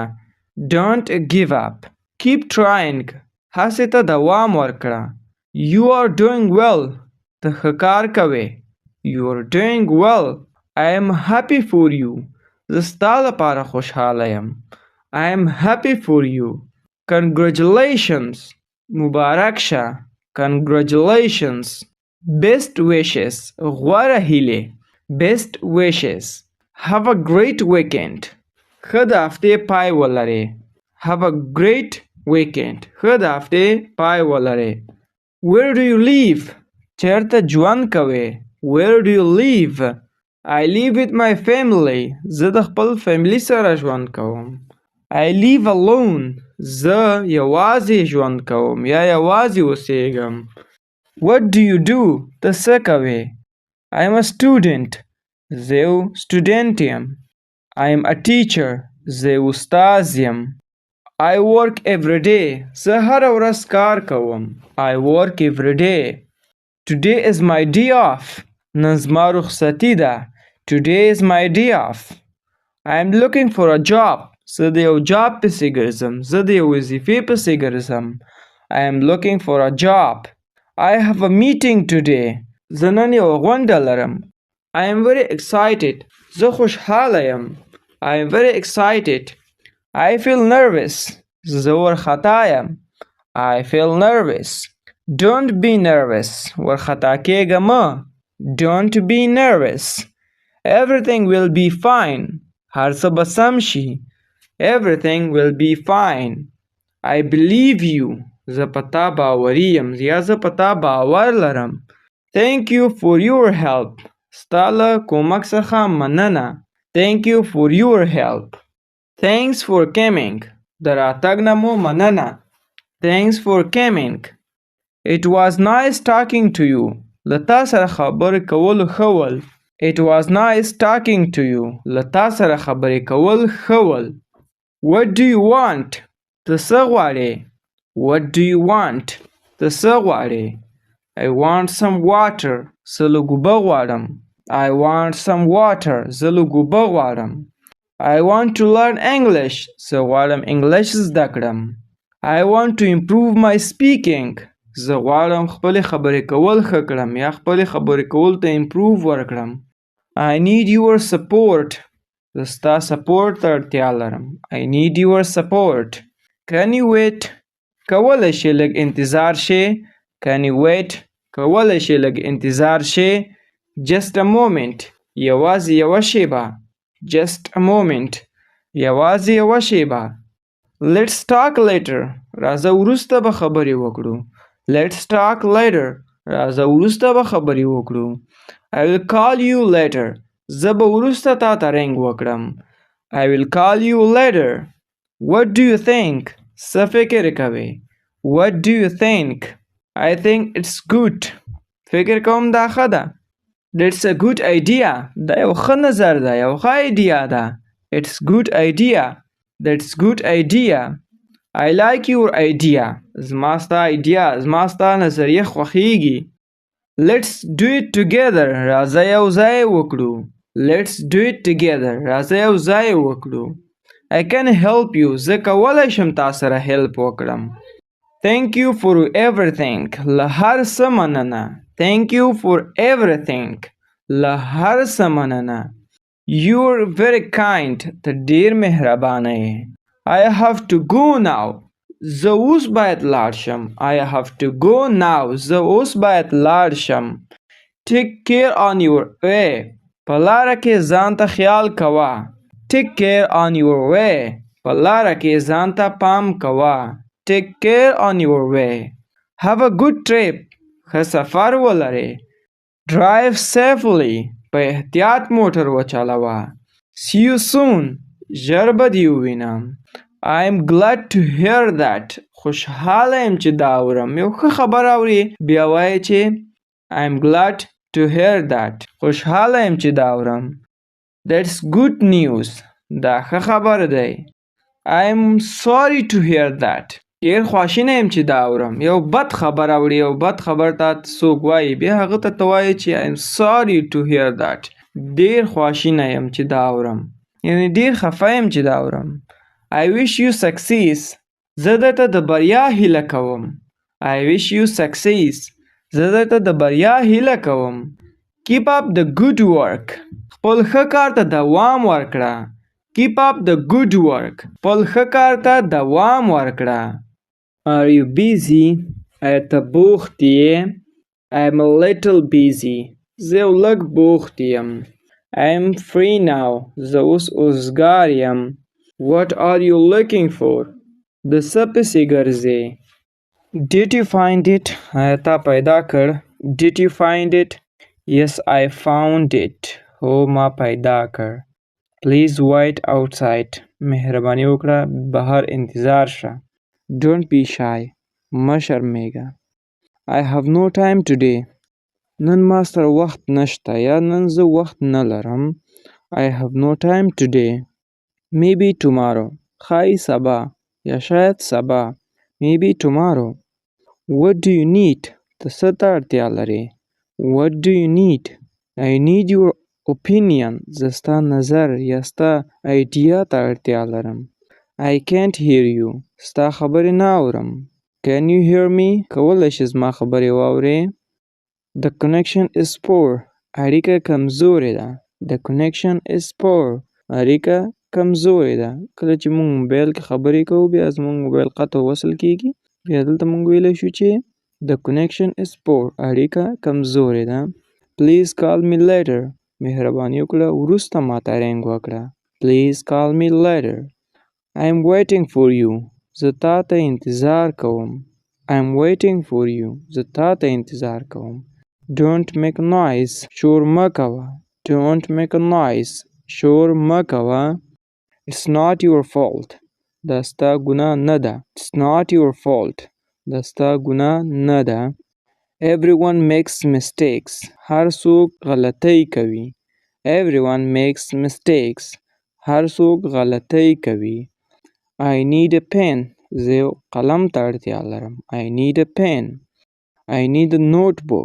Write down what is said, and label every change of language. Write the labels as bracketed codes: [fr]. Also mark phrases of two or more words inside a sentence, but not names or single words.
[en] Don't give up. Keep trying. [ps] هڅې ته دوام ورکړه. [en] You are doing well. [ps] ته ښه کار کوې. [en] You are doing well. I am happy for you. [ps] زه ستا لپاره خوشحاله یم. [en] I am happy for you. Congratulations. [ps] مبارک شه. [en] Congratulations. Best wishes. [ps] غوره هیلې. [en] Best wishes. Have a great weekend. [ps] ښه د هفتې پای ولرې. [en] Have a great weekend. [ps] ښه د هفتې پای ولرې. [en] Where do you live? [ps] چېرته ژوند کوې. [en] Where do you live? I live with my family. [ps] زه د خپل فیملی سره ژوند کوم. [en] I live alone. [ps] زه یوازې ژوند کوم یا یوازې اوسېږم. [en] What do you do? [ps] ته څه کوې. [en] I am a student. [ps] زه یو سټوډنټ یم. [en] I am a teacher. [ps] زه یو استاد یم. [en] I work every day. [ps] زه هره ورځ کار کوم. [en] I work every day. Today is my day off. [ps] نن زما رخصتي ده. [en] Today is my day off. I am looking for a job. [ps] زه د یو جاب پسې ګرځم. زه د یو وظیفې پسې ګرځم. [en] I am looking for a job. I have a meeting today. [ps] زه نن یو غونډه لرم. [en] I am very excited. [ps] زه خوشحاله یم. [en] I am very excited. I feel nervous. [ps] زه وارخطا یم. [en] I feel nervous. Don't be nervous. [ps] وارخطا کېږه مه. [en] Don't be nervous. Everything will be fine. [ps] هر څه به سم شي. [en] Everything will be fine. I believe you. [ps] زه په تا باوري یم یا زه په تا باور لرم. [en] Thank you for your help. [ps] ستا له کومک څخه مننه. [en] Thank you for your help. Thanks for coming. [ps] د راتګ نه مو مننه. [en] Thanks for coming. It was nice talking to you. [ps] له تا سره خبرې کول ښه ول. [en] It was nice talking to you. [ps] له تا سره خبرې کول ښه ول. [en] What do you want? [ps] ته څه غواړې. [en] What do you want? [ps] ته څه غواړې. [en] I want some water. [ps] زه لږ اوبه غواړم. [en] I want some water. [ps] زه لږ اوبه غواړم. [en] I want to learn English. [ps] زه غواړم انګلیش زده کړم. [en] I want to improve my speaking. [ps] زه غواړم خپلې خبرې کول ښه کړم یا خپلې خبرې کول ته improve ورکړم. [en] I need your support. [ps] زه ستا سپورټ ته اړتیا لرم. [en] I need your support. Can you wait? [ps] کولی شې لږ انتظار شې. [en] Can you wait? [ps] کولی شې لږ انتظار شې. [en] Just a moment. [ps] یوازې یوه شیبه. [en] Just a moment. [ps] یوازې یوه شیبه. [en] Let's talk later. [ps] راځه وروسته به خبرې وکړو. [en] Let's talk later. [ps] راځه وروسته به خبرې وکړو. [en] I will call you later. [ps] زه به وروسته تا ته رنګ وکړم. [en] I will call you later. What do you think? [ps] څه فکر کوې؟ [en] What do you think? I think it's good. [ps] فکر کوم دا ښه ده. [en] That's a good idea. [ps] دا یو ښه نظر ده. یو ښه ایډیا ده. [en] It's good idea. That's good idea. I like your idea. [ps] زما ستا ایډیا، زما ستا نظریه خوښیږي. [en] Let's do it together. [ps] راځه یو ځای وکړو. [en] Let's do it together. [ps] راځه یو ځای وکړو. [en] I can help you. [ps] زه کولی شم تا سره help وکړم. [en] Thank you for everything. [ps] له هر څه مننه. [en] Thank you for everything. [ps] له هر څه مننه. [en] You're very kind. [ps] ته ډېر مهربانه یې. [en] I have to go now. [ps] زه اوس باید لاړ شم. [en] I have to go now. [ps] زه اوس باید لاړ شم. [en] Take care on your way. [ps] په لاره کې ځان ته خیال کوه. [en] Take care on your way. [ps] په لاره کې ځان ته پام کوه. [en] Take care on your way. Have a good trip. [ps] ښه سفر ولرې. [en] Drive safely. [ps] په احتیاط موټر وچلوه. [en] See you soon. [ps] ژر به دې ووینم. [en] I'm glad to hear that. [ps] خوشحاله یم چې دا اورم. یو ښه خبر اورې بیا وایې چې [en] I'm glad to hear that. [ps] خوشحاله یم چې دا اورم. [en] That's good news. [ps] دا ښه خبر دی. [en] I'm sorry to hear that. [ps] ډېر خواشینی یم چې دا اورم. یو بد خبر اورې، یو بد خبر ته څوک وایي، بیا هغه ته وایي چې [en] I'm sorry to hear that. [ps] ډېر خواشینی یم چې دا اورم. یعنې ډېر خفه یم چې دا اورم. [en] I wish you success. [ps] زه درته د بریا هیله کوم. [en] I wish you success. [ps] زه درته د بریا هیله کوم. [en] Keep up the good work. [ps] خپل ښه کار ته دوام ورکړه. [en] Keep up the good work. [ps] خپل ښه کار ته دوام ورکړه. [en] Are you busy? [ps] آیا ته بوخت یې؟ [en] I'm a little busy. [ps] زه یو لږ بوخت یم. [en] I'm free now. [ps] زه اوس اوزګار یم. [en] What are you looking for? [ps] د څه پسې ګرځې؟ [en] Did you find it? [ps] آیا تا پیدا کړ؟ [en] Did you find it? Yes, I found it. [ps] هو ما پیدا کړ. [en] Please wait outside. [ps] مهرباني وکړه بهر انتظار شه. [en] Don't be shy. [ps] مه شرمېږه. [en] I have no time today. [ps] نن ما سره وخت نشته یا نن زه وخت نه لرم. [en] I have no time today. Maybe tomorrow. [ps] ښایي سبا یا شاید سبا. [en] Maybe tomorrow. What do you need? [ps] ته څه ته اړتیا لرې؟ [en] What do you need? I need your opinion. [ps] زه ستا نظر یا ستا ایډیا ته اړتیا لرم. [en] I can't hear you. [ps] ستا خبرې نه اورم. [en] Can you hear me? [ps] کولی شې زما خبرې واورې؟ [en] The connection is poor. [ps] اړیکه کمزورې ده. [en] The connection is poor. [ps] اړیکه کمزورې ده. کله چې موږ موبایل کې خبرې کوو بیا زموږ موبایل قطع وصل کېږي، بیا دلته موږ ویلی شو چې [en] The connection is poor. [ps] اړیکه کمزورې ده. [en] Please call me later. [ps] مهرباني وکړه وروسته ماته رنګ وکړه. [en] Please call me later. I'm waiting for you. [ps] زه تا ته انتظار کوم. [en] I'm waiting for you. [ps] زه تا ته انتظار کوم. [en] Don't make noise. [ps] شور مه کوه. [en] Don't make a noise. [ps] شور مه کوه. [en] It's not your fault. [ps] دا ستا ګناه نه ده. [en] It's not your fault. [ps] دا ستا ګناه نه ده. [en] Everyone makes mistakes. [ps] هر څوک غلطۍ کوي. [en] Everyone makes mistakes. [ps] هر څوک غلطۍ کوي. [en] I need a pen. [ps] زه یو قلم ته اړتیا لرم. [en] I need a pen. I need a notebook.